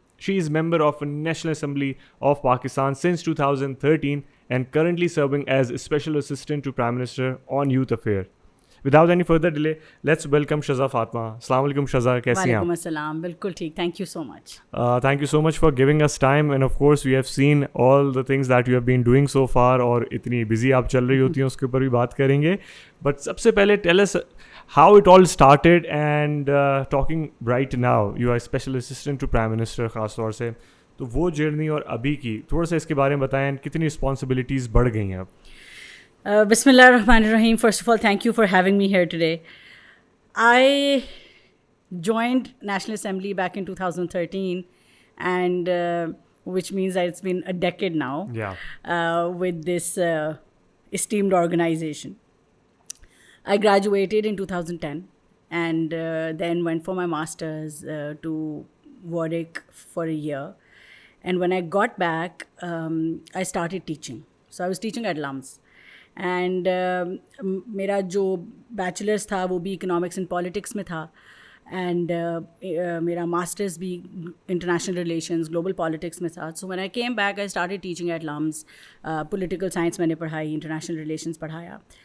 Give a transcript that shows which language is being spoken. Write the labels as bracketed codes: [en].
[en] She is member of National Assembly of Pakistan since 2013 and currently serving as Special Assistant to Prime Minister on Youth Affairs. Without any further delay, let's welcome Shaza Fatma. Assalamu alaikum Shaza, [ur] kaisi hain aap? وعلیکم السلام, بالکل ٹھیک. [en] Thank you so much. Thank you so much for giving us time and of course we have seen all the things that you have been doing so far [ur] اور اتنی busy آپ چل رہی ہوتی ہیں اس کے اوپر بھی بات کریں گے. But سب سے پہلے [en] tell us how it all started and talking right now you are Special Assistant to Prime Minister [ur] خاص طور سے, تو وہ جرنی اور ابھی کی تھوڑا سا اس کے بارے میں بتائیں, کتنی رسپانسبلٹیز بڑھ گئی ہیں اب؟ [ar] بسم اللہ الرحمن الرحیم. [en] First of all thank you for having me here today. I joined National Assembly back in 2013 and which means that it's been a decade now. With this esteemed organization. I graduated in 2010 and then went for my master's to Warwick for a year, and when I got back I started teaching. So I was teaching at LUMS. [ur] And میرا جو bachelors تھا وہ بھی economics and politics میں تھا, and میرا masters بھی international relations global politics میں تھا. [en] So when I came back I started teaching at LUMS. [ur] پولیٹیکل سائنس میں نے پڑھائی, انٹرنیشنل ریلیشنز پڑھایا.